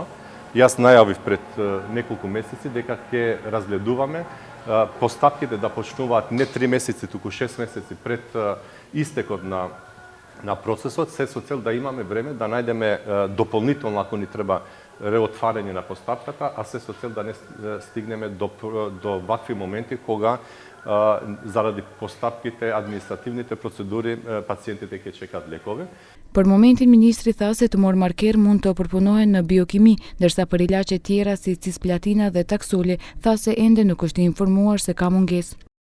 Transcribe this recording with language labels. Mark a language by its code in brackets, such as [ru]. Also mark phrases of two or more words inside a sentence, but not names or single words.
[mk] Јас најавив пред неколку месеци дека ќе разгледуваме постапките да почнуваат не 3 месеци, туку 6 месеци пред истекот на процесот, се со цел да имаме време да најдеме дополнително, ако ни треба, реотварање на постапката, а се со цел да не стигнеме до вакви моменти кога заради постапките, административните процедури, пациентите ќе чекаат лекови. [sq] Për momentin, ministri tha se tumor marker mund të përpunohen në biokimi, ndërsa për ilaçe tjera si cisplatina dhe taksoli, tha se ende nuk është informuar se ka mungesë.